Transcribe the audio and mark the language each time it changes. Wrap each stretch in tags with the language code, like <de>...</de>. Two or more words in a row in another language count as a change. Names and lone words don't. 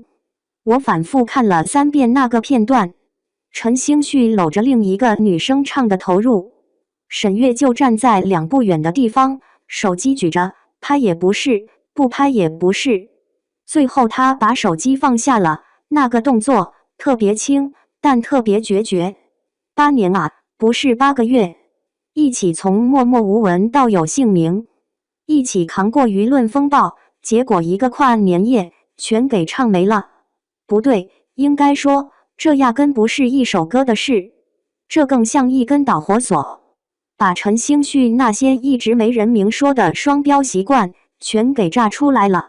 <zh>我反復看了3遍那個片段，陳星旭摟着另一個女生唱得投入，沈月就站在2步遠的地方，手機舉着，拍也不是，不拍也不是。最後他把手機放下了，那個動作特別輕，但特別決絕。8年啊，不是8個月。一起從默默無聞到有姓名，一起扛過輿論風暴，結果一個跨年夜全給唱沒了。不對，應該說這壓根不是一首歌的事，這更像一根導火索，把陳星旭那些一直沒人明說的雙標習慣全給炸出來了。</zh>